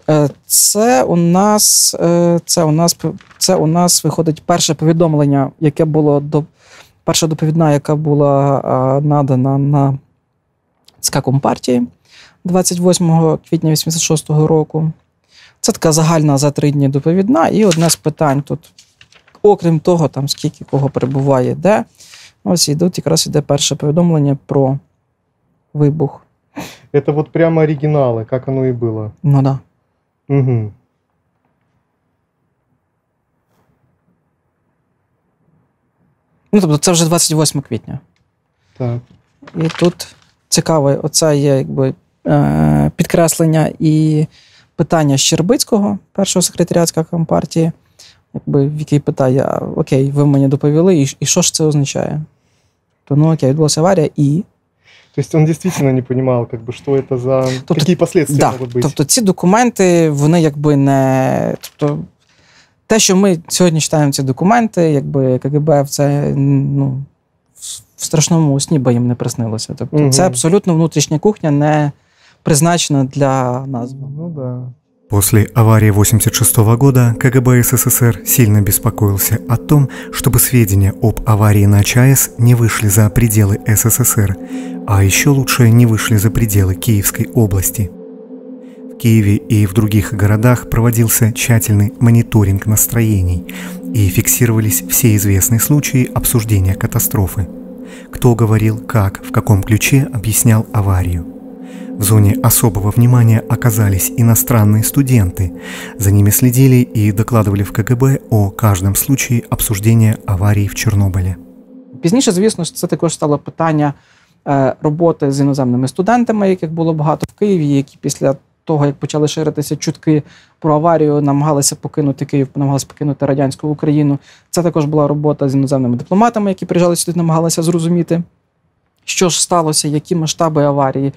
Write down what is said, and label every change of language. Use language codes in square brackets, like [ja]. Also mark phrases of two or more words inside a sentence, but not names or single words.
[uk] Це у нас виходить перше повідомлення, яке було перша доповідна, яка була надана на ЦК Компартії 28 квітня 86-го року. Це така загальна за 3 дні доповідна, і одне з питань тут, окрім того, там скільки кого перебуває, де, ось якраз іде перше повідомлення про вибух. [ru] Это вот прямо оригиналы, как оно и было. Ну, да. Угу. [uk] Ну, тобто це вже 28 квітня. Так. І тут цікаве, оце є якби підкреслення і питання Щербицького, першого секретаря ЦК Компартії, якби, в який питає, окей, ви мені доповіли, і що ж це означає? То, ну окей, відбулася аварія, і... [ru] То есть он действительно не понимал, как бы, что это за... Какие последствия могут быть. [uk] Тобто ці документи, вони якби не... Тобто те, що ми сьогодні читаємо ці документи, якби КГБ це, ну, в страшному сні би їм не приснилося. Тобто це абсолютно внутрішня кухня, не призначена для нас. [ru] Ну да. После аварии 1986 года КГБ СССР сильно беспокоился о том, чтобы сведения об аварии на ЧАЭС не вышли за пределы СССР, а еще лучше не вышли за пределы Киевской области. В Киеве и в других городах проводился тщательный мониторинг настроений и фиксировались все известные случаи обсуждения катастрофы. Кто говорил как, в каком ключе объяснял аварию. В зоне особого внимания оказались иностранные студенты. За ними следили и докладывали в КГБ о каждом случае обсуждения аварии в Чорнобилі. [uk] Пізніше, звісно, це також стало питання роботи з іноземними студентами, яких було багато в Києві, які після того, як почали ширитися чутки про аварію, намагалися покинути Київ, намагалися покинути радянську Україну. Це також була робота з іноземними дипломатами, які приїжджали сюди, намагалися зрозуміти, що ж сталося, які масштаби аварії.